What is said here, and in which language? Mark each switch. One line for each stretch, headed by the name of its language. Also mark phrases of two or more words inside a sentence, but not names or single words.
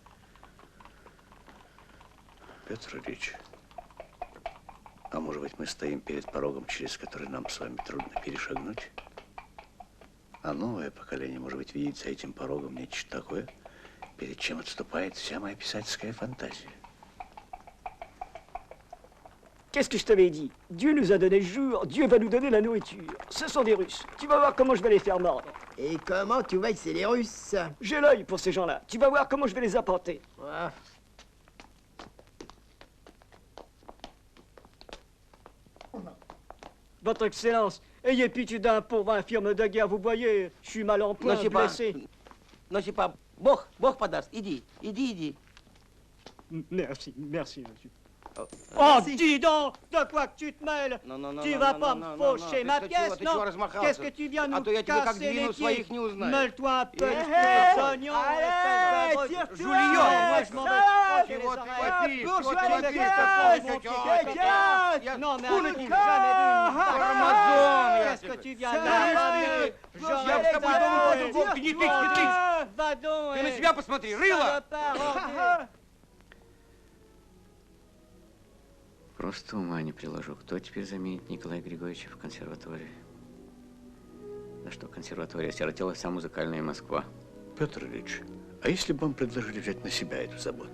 Russian: Петр Ильич, а может быть, мы стоим перед порогом, через который нам с вами трудно перешагнуть? А новое поколение, может быть, видит за этим порогом нечто такое, перед чем отступает вся моя писательская фантазия.
French: Qu'est-ce que je t'avais dit? Dieu nous a donné le jour, Dieu va nous donner la nourriture. Ce sont des Russes. Tu vas voir comment je vais les faire mordre. Et comment tu vois que c'est les Russes? J'ai l'œil pour ces gens-là. Tu vas voir comment je vais les apporter. Ah. Votre Excellence, ayez pitié d'un pauvre infirme de guerre, vous voyez, je suis mal en point, blessé.
Russian: Носипа, Бог подаст. Иди.
French: Merci, merci, monsieur. Oh, dis donc, de quoi que tu te mêles? Tu vas pas me faucher ma pièce, non? Qu'est-ce que tu viens nous casser les pieds? Mêle-toi un peu, espèce d'oignon, espèce de... Julien, moi je m'en vais non, mais on n'a jamais vu une... Qu'est-ce que tu viens là? Va donc,
Russian: Ты на себя посмотри, рыло! Просто ума не приложу. Кто теперь заменит Николая Григорьевича в консерватории? Да что консерватория, осиротела вся музыкальная Москва. Петр Ильич, а если бы вам предложили взять на себя эту заботу?